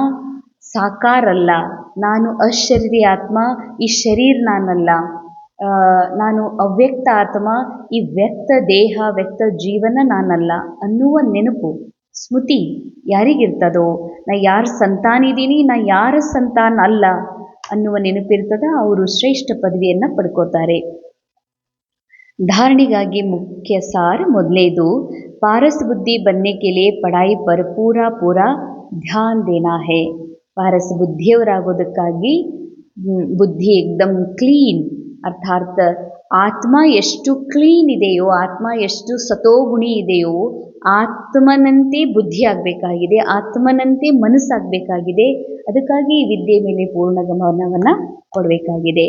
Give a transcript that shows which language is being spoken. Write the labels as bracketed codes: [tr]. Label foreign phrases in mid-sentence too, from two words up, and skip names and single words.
[kn] ಸಾಕಾರ ಅಲ್ಲ, ನಾನು ಅಶರೀರಿ ಆತ್ಮ, ಈ ಶರೀರ ನಾನಲ್ಲ, ನಾನು ಅವ್ಯಕ್ತ ಆತ್ಮ, ಈ ವ್ಯಕ್ತ ದೇಹ ವ್ಯಕ್ತ ಜೀವನ ನಾನಲ್ಲ ಅನ್ನುವ ನೆನಪು ಸ್ಮೃತಿ ಯಾರಿಗಿರ್ತದೋ, ನಾ ಯಾರ ಸಂತಾನಿದ್ದೀನಿ, ನಾ ಯಾರ ಸಂತಾನ ಅಲ್ಲ ಅನ್ನುವ ನೆನಪಿರ್ತದ, ಅವರು ಶ್ರೇಷ್ಠ ಪದವಿಯನ್ನು ಪಡ್ಕೋತಾರೆ. [hi] धारणेಗಾಗಿ मुख्य सार ಮೊದಲನೇದು पारस बुद्धि बनने के लिए पढ़ाई पर पूरा पूरा ध्यान देना है. [kn] पारस ಬುದ್ಧಿಯವರಾಗೋದಕ್ಕಾಗಿ ಬುದ್ಧಿ ಏಕ್ದಮ್ ಕ್ಲೀನ್, ಅರ್ಥಾತ್ ಆತ್ಮ ಎಷ್ಟು ಕ್ಲೀನ್ ಇದೆಯೋ, ಆತ್ಮ ಎಷ್ಟು ಸತೋಗುಣಿ ಇದೆಯೋ, ಆತ್ಮನಂತೆ ಬುದ್ಧಿ ಆಗಬೇಕಾಗಿದೆ, ಆತ್ಮನಂತೆ ಮನಸ್ಸಾಗಬೇಕಾಗಿದೆ. ಅದಕ್ಕಾಗಿ ಈ ವಿದ್ಯೆ ಮೇಲೆ ಪೂರ್ಣ ಗಮನವನ್ನು ಕೊಡಬೇಕಾಗಿದೆ.